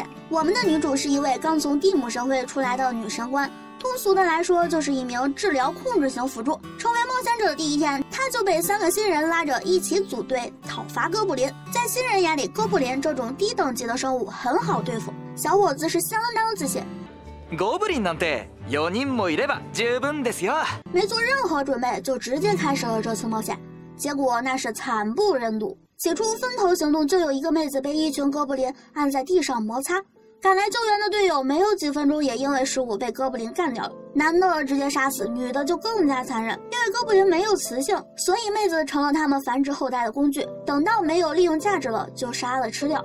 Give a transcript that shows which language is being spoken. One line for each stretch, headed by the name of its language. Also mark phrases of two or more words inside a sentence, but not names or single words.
Chinese: 我们的女主是一位刚从地姆神会出来的女神官，通俗的来说就是一名治疗控制型辅助。成为冒险者的第一天，她就被3个新人拉着一起组队讨伐哥布林。在新人眼里，哥布林这种低等级的生物很好对付，小伙子是相当自信。
Japanese: ゴブリンなんて4人もいれば十分ですよ。
Chinese: 没做任何准备就直接开始了这次冒险，结果那是惨不忍睹。起初分头行动，就有一个妹子被一群哥布林按在地上摩擦，赶来救援的队友没有几分钟也因为失误被哥布林干掉了。男的直接杀死，女的就更加残忍，因为哥布林没有雌性，所以妹子成了他们繁殖后代的工具，等到没有利用价值了就杀了吃掉。